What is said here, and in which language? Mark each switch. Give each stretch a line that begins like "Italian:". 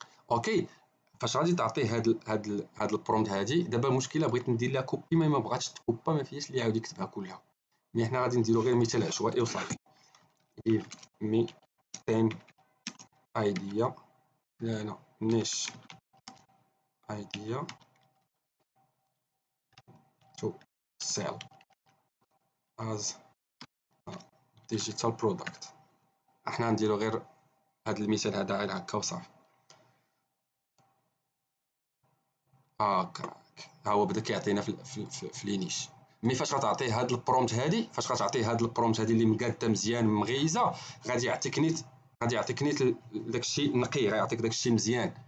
Arabic: اوكي، فاش غادي تعطيه هاد البرومبت هادي، دابا المشكله بغيت ندير لها كوبي ما بغاتش تكوبا، ما فيهاش اللي يعاود يكتبها كلها. مي حنا غادي نديرو غير مثال عشوائي وصافي.
English: give me 10 idea
Arabic: لا
English: niche idea to sell as a digital product.
Arabic: احنا نديرو غير هاد المثال هذا غير هكا وصافي. هاكا ها هو بدا كيعطينا في لينيش. مي فاش غتعطيه هاد البرومبت هادي، اللي مقاده مزيان مغيزه، غادي يعطيك نيت داكشي نقي، غيعطيك داكشي مزيان.